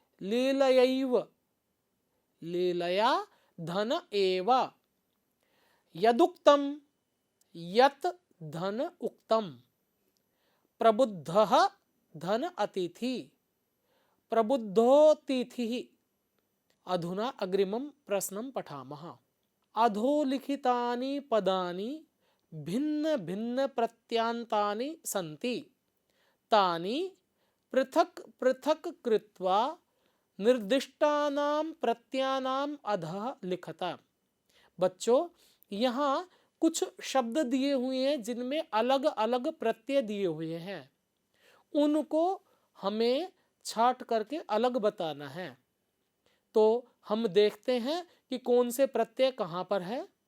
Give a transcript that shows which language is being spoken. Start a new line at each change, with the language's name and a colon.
Sanskrit: लीलयैव, लीलया धन एव, यदुक्तम यत धन उक्तम, प्रबुद्धः धन अतिथि, प्रबुद्धोतिथिः। अधुना अग्रिमं प्रश्नं पठामः। अधोलिखितानि पदानि भिन्न भिन्न प्रत्यान्तानि सन्ति, तानि पृथक् पृथक् कृत्वा निर्दिष्टानां प्रत्ययानां अधः लिखत।
Hindi: बच्चों, यहाँ कुछ शब्द दिए हुए हैं जिनमें अलग अलग प्रत्यय दिए हुए हैं, उनको हमें छांट करके अलग बताना है। तो हम देखते हैं कि कौन से प्रत्यय कहाँ पर है।